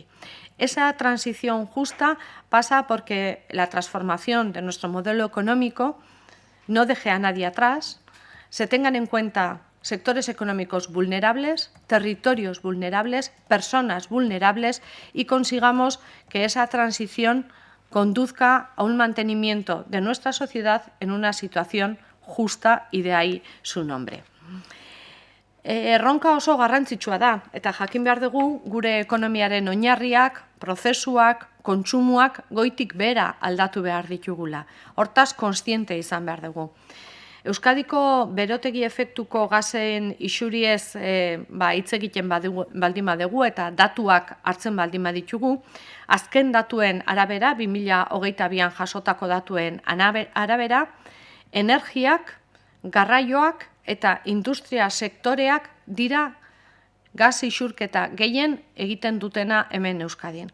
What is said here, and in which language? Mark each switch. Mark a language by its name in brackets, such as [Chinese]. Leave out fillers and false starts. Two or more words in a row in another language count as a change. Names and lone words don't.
[Spanish] Esa transición justa pasa porque la transformación de nuestro modelo económico no deje a nadie atrás, se tengan en cuenta sectores económicos vulnerables, territorios vulnerables, personas vulnerables y consigamos que esa transición conduzca a un mantenimiento de nuestra sociedad en una situación justa y de ahí su nombre. [Basque] Erronka oso garrantzitsua da, eta jakin behar dugu gure ekonomiaren oinarriak, prozesuak, kontsumoak goitik behera aldatu behar ditugula. Hortaz, kontziente izan behar dugu. Euskadiko berotegi efektuko gasen isuriez hitz egiten baldin badugu eta datuak hartzen baldin baditugu, azken datuen arabera, 2022an jasotako datuen arabera, energiak, garraioak eta industria sektoreak dira gas isurketa gehien egiten dutena hemen Euskadin.